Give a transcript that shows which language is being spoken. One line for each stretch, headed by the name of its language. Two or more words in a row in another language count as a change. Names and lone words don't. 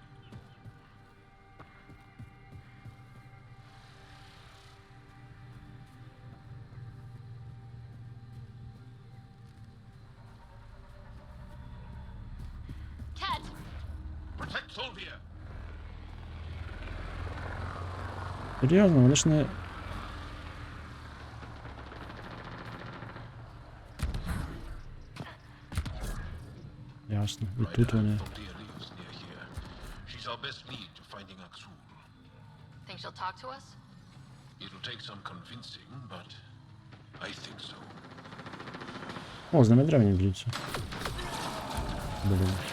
English: Protect Solvia!
Ukrainian: Серйозно, вони ж не... Ясно. І тут вони.
English: She's our best lead to finding Aksul. Think she'll talk to us? It'll take some convincing, but I think so.
Ukrainian: О, з ними древні б'ються. Блін.